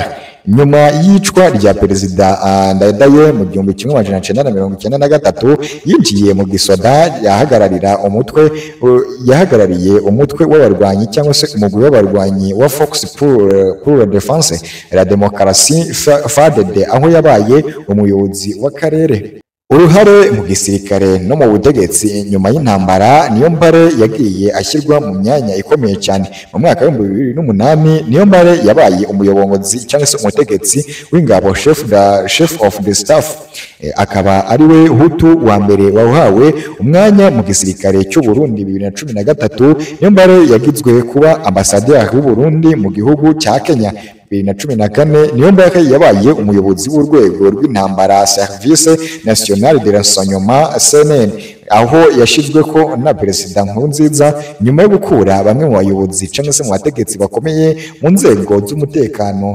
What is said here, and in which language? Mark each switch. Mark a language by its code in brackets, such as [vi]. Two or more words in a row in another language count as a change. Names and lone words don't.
[rw] Nyuma y'icwa rya Perezida Ndadaye mu 1993 yinjiye mu gisoda yahagarariye umutwe w'abarwanyi cyangwa se umugwi w'abarwanyi wa Force pour la Défense la Démocratie FADD, aho yabaye umuyobozi w'akarere. uruhare mu gisirikare no mu butegetsi nyuma y'intambara. Niyombare yagiye ashyirwa mu myanya ikomeye cyane. Mu mwaka wa 2008 Niyombare yabaye umuyobozi cyangwa se umutegetsi w'ingabo, [en] chef of the staff. [rw] Akaba ari we Hutu wa mbere wahawe umwanya mu gisirikare cy'u Burundi 2013. Niyombare yagizwe kuba ambasaderi w'u Burundi mu gihugu cya Kenya 2014. Niyombare yabaye umuyobozi w'urwego rw'intambara Service National de Renseignement CNN, aho yashizwe ko na Perezida Nkurunziza nyuma yo gukura bamwe mu bayobozi cyangwa se mu bategetsi bakomeye mu nzego z'umutekano.